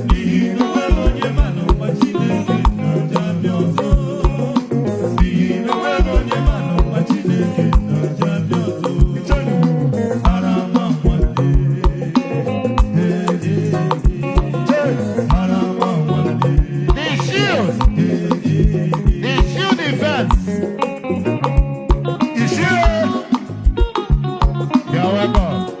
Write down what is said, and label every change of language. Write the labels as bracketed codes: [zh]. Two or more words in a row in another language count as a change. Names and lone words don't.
[ig] N'ihi na o nweghị onye ma n'ụwa Chineke na-aja bịa ọzọ. N'ihi na o nweghị onye ma n'ụwa Chineke na-aja bịa ọzọ. Ara ama nwanne. Ara ama nwanne. [en] The shield. The shield defense. The shield. You're welcome.